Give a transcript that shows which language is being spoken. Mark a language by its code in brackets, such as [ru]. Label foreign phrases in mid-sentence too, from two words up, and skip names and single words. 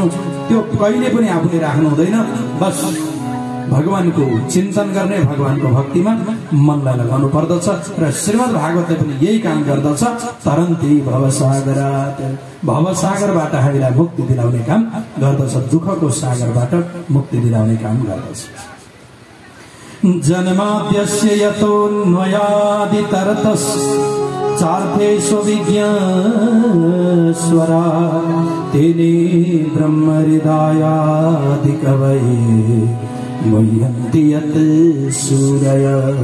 [ne] त्यो कहिले पनि आफूले राख्नु हुँदैन। बस भगवानको चिन्तन गर्ने, भगवानको भक्तिमा मनलाई लगाउनु पर्दछ। र श्रीमद् भागवतले पनि यही काम गर्दछ। [sa] तरन्ती भवसागरात, [ne] भवसागरबाट हामीलाई मुक्ति दिलाउने काम गर्दछ, दुःखको सागरबाट मुक्ति दिलाउने काम गर्दछ। [sa] जन्माद्यस्य यतोऽन्वयादितरतस् चार्थेषु विज्ञास्वरा तेने ब्रह्महृदायादिकवये मुह्यन्ति यत् सूरयः